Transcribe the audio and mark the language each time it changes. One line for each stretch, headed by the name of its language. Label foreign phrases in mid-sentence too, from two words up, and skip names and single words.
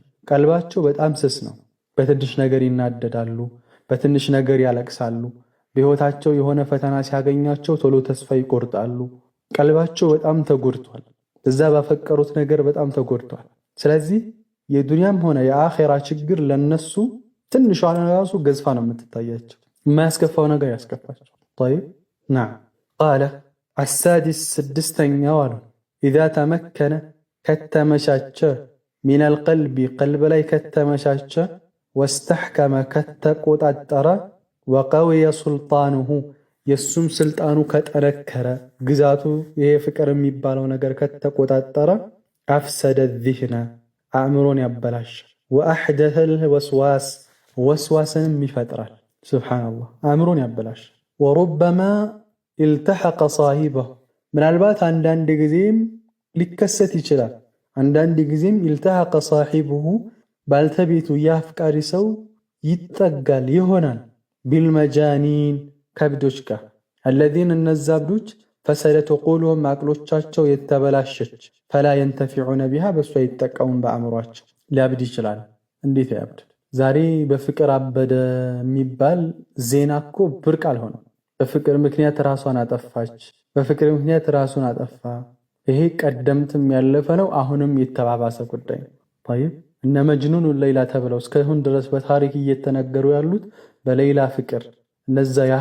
Amharic: ቀልባቸው በጣም ስስ ነው። በትንሽ ነገር ይናደዳሉ፣ በትንሽ ነገር ያለቅሳሉ። በህይወታቸው የሆነ ፈተና ሲያገኛቸው ቶሎ ተስፋ ይቆርጣሉ። ቀልባቸው በጣም ተጎድቷል። እዛ ባፈቀሩት ነገር በጣም ተጎድቷል። ስለዚህ የዱንያም ሆነ የአኺራ ችግር ለነሱ ትንሿ ራሱ ገዝፋ ነው የምትታያቸው። የማያስከፋው ነገር ያስከፋቸው።
Arabic: طيب نعم قال السادس
Amharic: ስድስተኛው አሉ
Arabic: إذا تمكن
Amharic: ከተመቻቸ
Arabic: من القلب قلب
Amharic: ላይ ከተመቻቸ واستحكم ከተቆጣጠረ
Arabic: وقوي سلطانه
Amharic: የሱም ስልጣኑ ከጠነከረ ግዛቱ ይሄ ፍቅር የሚባለው ነገር ከተቆጣጠረ
Arabic: أفسد الذهن
Amharic: አእምሮን ያበላሽ
Arabic: وأحدث الوسواس
Amharic: ወስዋስንም ይፈጥራል። ሱብሃንአላህ አእምሮን ያበላሽ
Arabic: وربما التحق صاحبه
Amharic: ምናልባት አንዳንድ ጊዜም ሊከሰት ይችላል። አንዳንድ ጊዜም
Arabic: التحق صاحبه
Amharic: ባልተቤቱ የአፍቃሪ ሰው ይጠጋል ይሆናል ቢልመጃኒን ከብዶች ጋር الذين እነዛብዶች
Arabic: فسدت قلوبهم
Amharic: አቅሎቻቸው የተበላሸች
Arabic: فلا ينتفعون بها
Amharic: በሷ ይጠቀሙን በአእምሯቸው ሊያብድ ይችላል። እንዴት ያብድ? ዛሬ በፍቅር አበደ የሚባል ዜና እኮ ብርቅ አልሆነም። በፍቅር ምክንያት ራሷን አጠፋች፣ በፍቅር ምክንያት ራሱን አጠፋ። ይሄ ቀደምትም ያለፈ ነው፣ አሁንም የተባባሰ ጉዳይ ነው። طيب እነ መጅኑን ሌላ ተብለው እስካሁን ድረስ በታሪክ እየተነገሩ ያሉት በሌላ ፍቅር እነዛ